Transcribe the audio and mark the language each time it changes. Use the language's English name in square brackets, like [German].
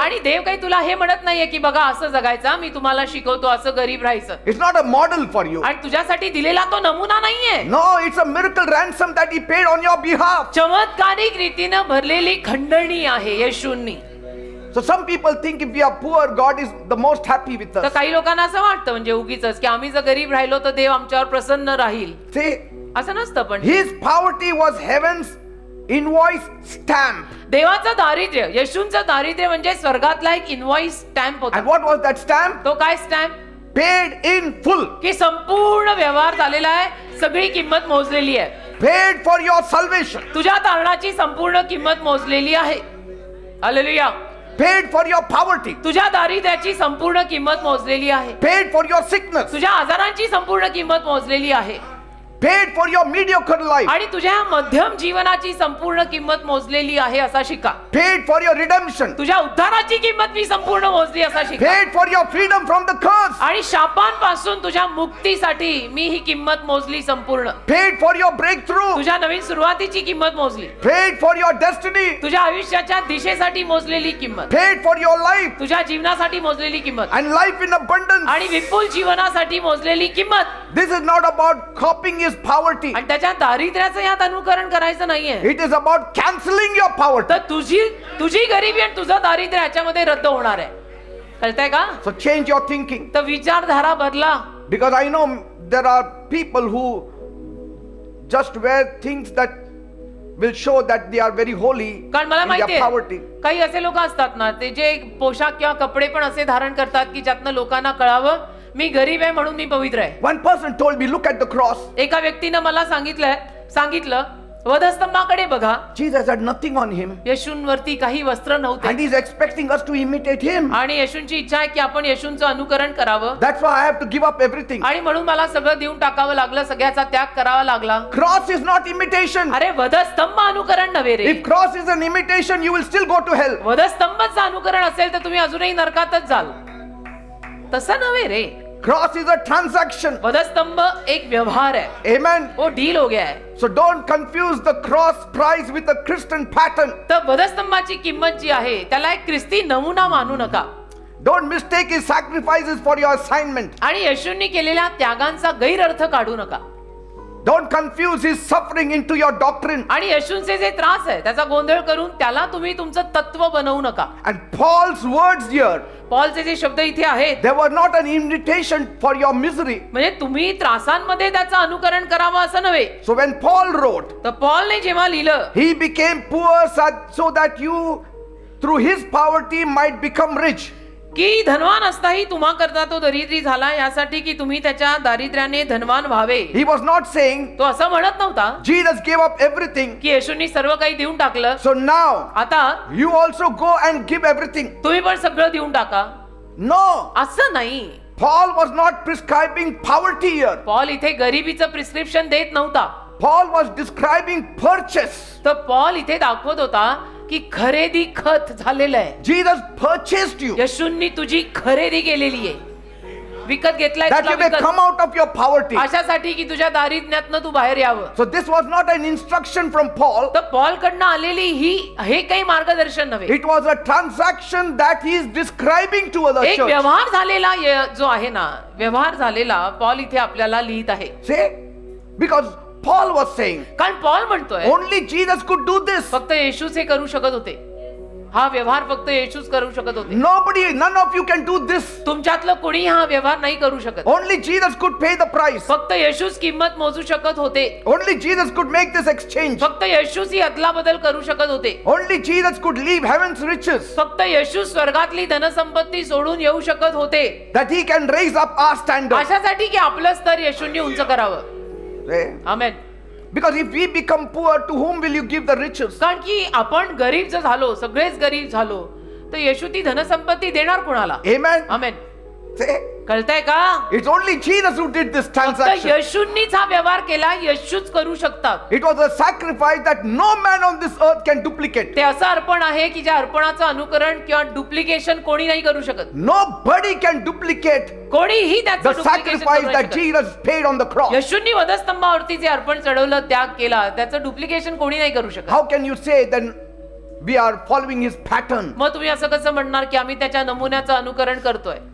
[Marathi] आणि देव काही तुला हे म्हणत नाहीये की बघा असं जगायचं, मी तुम्हाला शिकवतो असं गरीब राहायचं. [English] It's not a model for you. [Marathi] आणि तुझ्यासाठी दिलेला तो नमुना नाहीये. [English] No, it's a miracle ransom that he paid on your behalf. [Marathi] चमत्कारिक रीतीनं भरलेली खंडणी आहे येशूंनी. [English] So some people think if we are poor, God is the most happy with [Marathi] तर [English] us. [Marathi] काही लोकांना असं वाटतं म्हणजे उगीच की आम्ही जर गरीब राहिलो तर देव आमच्यावर प्रसन्न राहील. [English] See, [Marathi] असं नसतं. पण [English] his poverty was heaven's invoice stamp. [Marathi] देवाचं दारिद्र्य, येशूंचं दारिद्र्य म्हणजे स्वर्गातला एक इनवॉइस स्टॅम्प होता. [English] And what was that stamp? [Marathi] तो काय स्टॅम्प? [English] Paid in full. [Marathi] की संपूर्ण व्यवहार झालेला आहे, सगळी किंमत मोजलेली आहे. [English] Paid for your salvation. [Marathi] तुझ्या तारणाची संपूर्ण किंमत मोजलेली आहे. Hallelujah. [English] Paid for your poverty. [Marathi] तुझ्या दारिद्र्याची संपूर्ण किंमत मोजलेली आहे. [English] Paid for your sickness. [Marathi] तुझ्या आजारांची संपूर्ण किंमत मोजलेली आहे. [English] Paid for your mediocre life. [Marathi] आणि तुझ्या मध्यम जीवनाची संपूर्ण किंमत मोजलेली आहे असा शिका. [English] Paid for your redemption. [Marathi] तुझ्या उद्धाराची किंमत मी संपूर्ण मोजली असा शिका. [English] Paid for your freedom from the curse. [Marathi] आणि शापांपासून तुझ्या मुक्तीसाठी मी ही किंमत मोजली संपूर्ण. [English] Paid for your breakthrough. [Marathi] तुझ्या नवीन सुरुवातीची किंमत मोजली. [English] Paid for your destiny. [Marathi] तुझ्या आयुष्याच्या दिशेसाठी मोजलेली किंमत. [English] Paid for your life. [Marathi] तुझ्या जीवनासाठी मोजलेली किंमत. [English] And life in abundance. [Marathi] आणि विपुल जीवनासाठी मोजलेली किंमत. [English] This is not about copying his poverty. [Marathi] आणि त्याच्या दारिद्र्याचं यात अनुकरण करायचं नाहीये. [English] It is about canceling your poverty. [Marathi] तर तुझी गरिबी आणि तुझं दारिद्र्य याच्यामध्ये रद्द होणार आहे. कळतंय का? [English] So change your thinking. [Marathi] तर विचारधारा बदला. [English] Because I know there are people who just wear things that will show that they are very holy [Marathi] कारण मला [English] in their [Marathi] माहितीये [English] poverty. [Marathi] काही असे लोक असतात ना, ते जे पोशाख किंवा कपडे पण असे धारण करतात की ज्यातनं लोकांना कळावं मी गरीब आहे म्हणून मी पवित्र आहे. [English] One person told me, look at the cross. [Marathi] एका व्यक्तीनं मला सांगितलं वधस्तंभाकडे बघा. [English] Jesus had nothing on him, [Marathi] येशूंवरती काही वस्त्र नव्हते [English] and he's expecting us to imitate him. [Marathi] आणि येशूंची इच्छा आहे की आपण येशूंचं अनुकरण करावं. [English] That's why I have to give up everything. [Marathi] आणि म्हणून मला सगळं देऊन टाकावं लागलं, सगळ्याचा त्याग करावा लागला. [English] Cross is not imitation. [Marathi] अरे वधस्तंभ अनुकरण नव्हे रे. [English] If cross is an imitation, you will still go to hell. [Marathi] वधस्तंभचं अनुकरण असेल तर तुम्ही अजूनही नरकातच जाल. तसं नव्हे रे. [English] Cross is a transaction. [Hindi] वधस्तंभ एक व्यवहार है. [English] Amen. [Hindi] वो डील हो गया है. [English] So don't confuse the cross price with a Christian pattern. [Marathi] तर वधस्तंभाची किंमत जी आहे त्याला एक ख्रिस्ती नमुना मानू नका. [English] Don't mistake his sacrifices for your assignment. [Marathi] आणि येशूंनी केलेल्या त्यागांचा गैरअर्थ काढू नका. [English] Don't confuse his suffering into your doctrine. [Marathi] आणि येशूंचे जे त्रास आहे त्याचा गोंधळ करून त्याला तुम्ही तुमचं तत्व बनवू नका. [English] And Paul's words here, [Marathi] पॉलचे जे शब्द इथे आहेत [English] they were not an invitation for your misery. [Marathi] म्हणजे तुम्ही त्रासांमध्ये त्याचं अनुकरण करावं असं नव्हे. [English] So when Paul wrote, [Marathi] तर पॉलने जेव्हा लिहिलं [English] he became poor so that you through his poverty might become rich. [Marathi] की धनवान असताही तुम्हा करता तो दरिद्री झाला यासाठी की तुम्ही त्याच्या दारिद्र्याने धनवान व्हावे. [English] He was not saying [Marathi] तो असं म्हणत नव्हता [English] Jesus gave up everything, [Marathi] की येशूंनी सर्व काही देऊन टाकलं, [English] so now [Marathi] आता [English] you also go and give everything. [Marathi] तुम्ही पण सगळं देऊन टाका. [English] No, [Marathi] असं नाही. [English] Paul was not prescribing poverty here. [Marathi] Paul इथे गरिबीचं प्रिस्क्रिप्शन देत नव्हता. [English] Paul was describing purchase. [Marathi] तर पॉल इथे दाखवत होता की खरेदी खत झालेलं आहे. [English] Jesus purchased you [Marathi] येशूंनी तुझी खरेदी केलेली आहे, विकत घेतलाय [English] that [Marathi] तुला [English] you may [Marathi] विकत. [English] come out of your poverty. [Marathi] अशासाठी की तुझ्या दारिद्र्यातनं तू बाहेर यावं. [English] So this was not an instruction from Paul. [Marathi] तर पॉल कडनं आलेली हे काही मार्गदर्शन नव्हे. [English] It was a transaction that he is describing to the [Marathi] एक [English] church. [Marathi] व्यवहार झालेला जो आहे ना, व्यवहार झालेला पॉल इथे आपल्याला लिहित आहे. [English] See, because Paul was saying [Marathi] कारण पॉल म्हणतोय [English] only Jesus could do this. [Marathi] फक्त येशूच हे करू शकत होते. हा व्यवहार फक्त येशूच करू शकत होते. [English] None of you can do this. [Marathi] तुमच्यातलं कोणी हा व्यवहार नाही करू शकत. [English] Only Jesus could pay the price. [Marathi] फक्त येशूच किंमत मोजू शकत होते. [English] Only Jesus could make this exchange. [Marathi] फक्त येशूच ही अदला बदल करू शकत होते. [English] Only Jesus could leave heaven's riches [Marathi] फक्त येशू स्वर्गातली धनसंपत्ती सोडून येऊ शकत होते. [English] that he can raise up our standard. [Marathi] अशासाठी की आपलं स्तर येशूंनी उंच करावं. [English] See? [Marathi] Amen. [English] Because if we become poor, to whom will you give the riches? [Marathi] कारण की आपण गरीब जर झालो, सगळेच गरीब झालो, तर येशू ती धनसंपत्ती देणार कोणाला? [English] Amen. [Marathi] आमेन. [English] See? [Marathi] कळतंय का? [English] It's only Jesus who did this [Marathi] फक्त [English] transaction. [Marathi] येशूंनीच हा व्यवहार केला. येशूच करू शकतात. [English] It was a sacrifice that no man on this earth can duplicate. [Marathi] ते असं अर्पण आहे की ज्या अर्पणाचं अनुकरण किंवा डुप्लिकेशन कोणी नाही करू शकत. [English] Nobody can duplicate [Marathi] कोणीही [English] the [Marathi] त्याचं [English] sacrifice [Marathi] duplication [English] that Jesus paid on the cross. [Marathi] येशूंनी वधस्तंभावरती जे अर्पण चढवलं, त्याग केला, त्याचं डुप्लिकेशन कोणी नाही करू शकत. [English] How can you say then we are following his pattern? [Marathi] मग तुम्ही असं कसं म्हणणार की आम्ही त्याच्या नमुन्याचं अनुकरण करतोय?